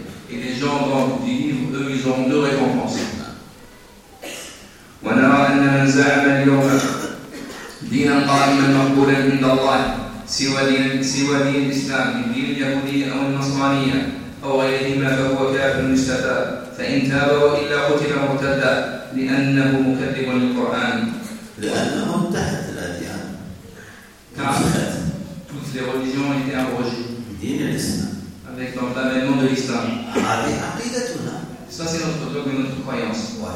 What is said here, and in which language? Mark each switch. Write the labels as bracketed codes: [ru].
[fr] Et les gens donc, du livre, eux, ils ont deux récompenses. [ar] دينا قائما مقبولا عند الله سوى دين الاسلام من دين اليهودية او النصرانية او غيرهما فهو كافر مستتاب فان تاب والا قتل مرتدا لانه مكذب للقران. لانه انتهت الاديان. كافر. [fr] toutes les religions ont été abrogées. [ar] دين الاسلام. [fr] avec l'avènement de l'islam. [ar] هذه عقيدتنا. [fr] Ça, c'est notre dogme et notre croyance.